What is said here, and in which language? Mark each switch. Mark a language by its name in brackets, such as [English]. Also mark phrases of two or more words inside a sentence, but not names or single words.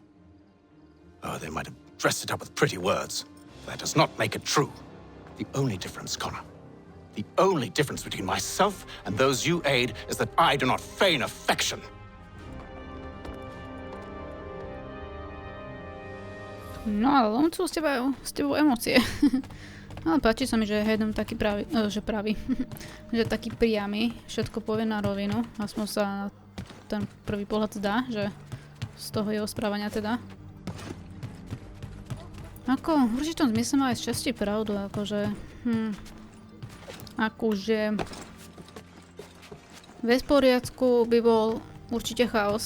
[English] Oh, they might have dressed it up with pretty words. That does not make it true. The only difference, Connor, the only difference between myself and those you aid is that I do not feign affection. [Slovak] No ale on sú s tebou emócie. Ale páči sa mi, že je Haytham taký pravý, že taký priamy, všetko povie na rovinu. Aspoň sa na ten prvý pohľad zdá, že z toho jeho správania teda. Ako, v určitom zmysle má aj z časti pravdu, akože bez poriadku by bol určite chaos.